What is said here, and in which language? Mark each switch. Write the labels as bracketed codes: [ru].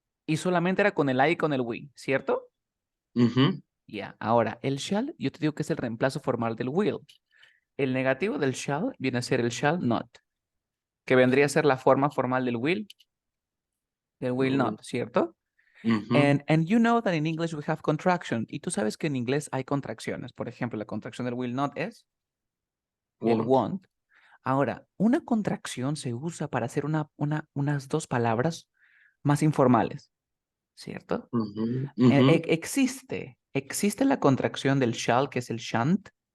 [es] Y solamente era con el I y con el we, ¿cierto? Ya, ahora, el shall, yo te digo que es el reemplazo formal del will. El negativo del shall viene a ser el shall not, que vendría a ser la forma formal del will not, ¿cierto? [en] And you know that in English we have contraction. [es] Y tú sabes que en inglés hay contracciones. Por ejemplo, la contracción del will not es el won't. Ahora, una contracción se usa para hacer unas dos palabras más informales, ¿cierto? Existe la contracción del shall, que es el shan't.